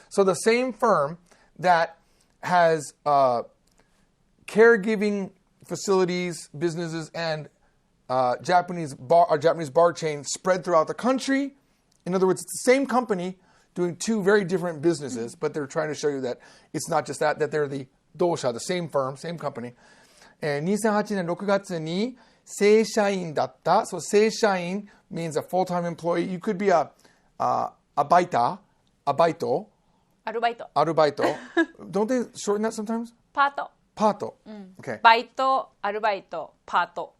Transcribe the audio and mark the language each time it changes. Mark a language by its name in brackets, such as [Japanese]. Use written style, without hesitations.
[English] So the same firm that has caregiving facilities, businesses, and Japanese bar chain spread throughout the country. In other words, it's the same company doing two very different businesses, but they're trying to show you that it's not just that they're the dosha, the same firm, same company. [Japanese] And 2008年6月に正社員だった. [English] So 正社員 means a full-time employee. You could be a baito. [Japanese] アルバイト。 [English] Don't they shorten that sometimes? [Japanese] パート。 [English] Pato. Okay. [Japanese] バイト、アルバイト、パート。